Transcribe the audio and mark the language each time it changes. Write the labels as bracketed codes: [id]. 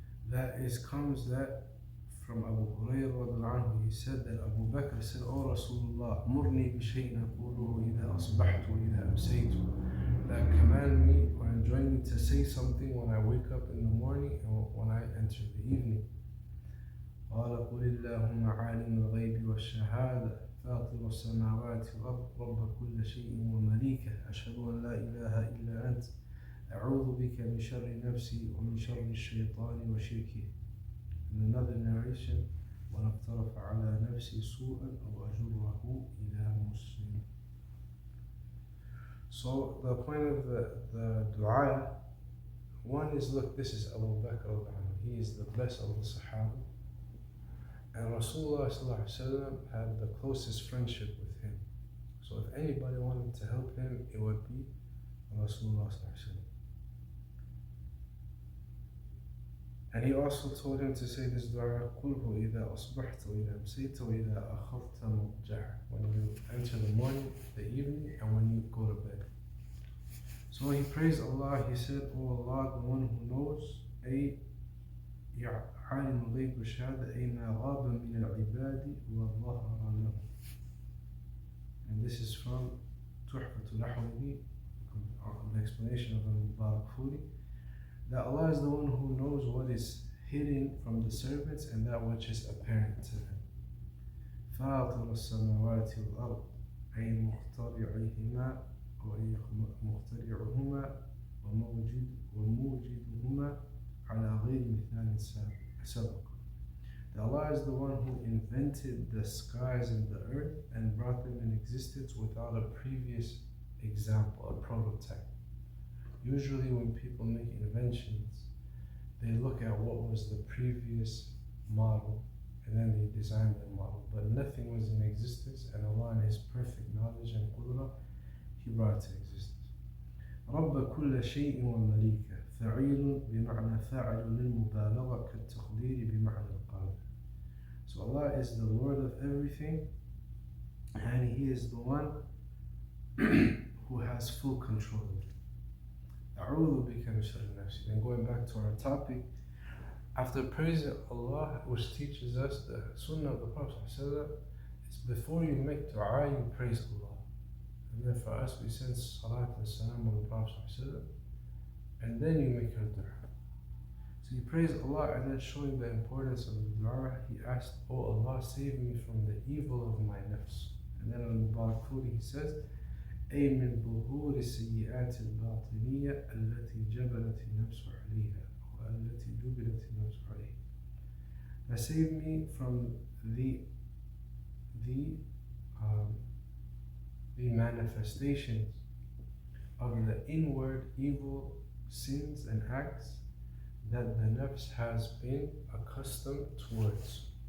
[en] That is, comes that from Abu Hurairah, he said that Abu Bakr said, "O Rasulullah, [ar] murni bi shay'in aquluhu idha asbahtu wa idha amsaytu." [en] That command me or enjoin me to say something when I wake up in the morning and when I enter the evening. [ar] قال قل اللهم عالم الغيب والشهادة فاطر السماوات والأرض رب كل شيء ومليكه أشهد أن لا إله إلا أنت أعوذ بك من شر نفسي ومن شر الشيطان وشركه. [en] In another narration, [ar] وَنَقْتَرَفَ عَلَى نَفْسِي سُوءًا أَوْ أَجُرَّهُ إِلَى مُسْلِمٍ. [en] So the point of the dua, one is, look, this is Abu Bakr, he is the best of the Sahaba, and Rasulullah had the closest friendship with him. So if anybody wanted to help him, it would be Rasulullah. And he also told him to say this dua, [ar] قُلْهُ إِذَا أَصْبَحْتَ وَإِذَا أَمْسَيْتَ وَإِذَا أَخَذْتَ مُضْجَعَ, [en] when you enter the morning, the evening, and when you go to bed. So he praised Allah, he said, "O Allah, the one who knows, [ar] أي عالم الغيب والشهادة أي ما غاب من العباد وظهر له." [en] And this is from Tuhfatul Ahwazi, the explanation of Al-Mubarakfuri, that Allah is the one who knows what is hidden from the servants and that which is apparent to them. [ar] فاطر السماوات والأرض أي مخترعهما ومخترعهما وموجدهما على غير مثال سبق. [en] That Allah is the one who invented the skies and the earth and brought them in existence without a previous example, a prototype. Usually when people make inventions, they look at what was the previous model and then they design the model. But nothing was in existence, and Allah in His perfect knowledge and qudra, He brought it to existence. [ar] رب كل شيء ومليكه فعيل بمعنى فاعل للمبالغة كالتقدير بمعنى القادر. [en] So Allah is the Lord of everything, and He is the one who has full control of it. [ar] أعوذ بك من شر نفسي. [en] Then going back to our topic, after praising Allah, which teaches us the Sunnah of the Prophet ﷺ, it's before you make dua, you praise Allah. And then for us, we send salat and salam on the Prophet ﷺ, and then you make your dua. So you praise Allah, and then showing the importance of the dua, he asked, "Oh Allah, save me from the evil of my nafs." And then on Mubarakfuri he says, [ar] أي من ظهور السيئات الباطنية التي جبلت النفس عليها والتي جبلت النفس عليها. [en] Now save me from the manifestations of the inward evil sins and acts that the nafs has been accustomed towards.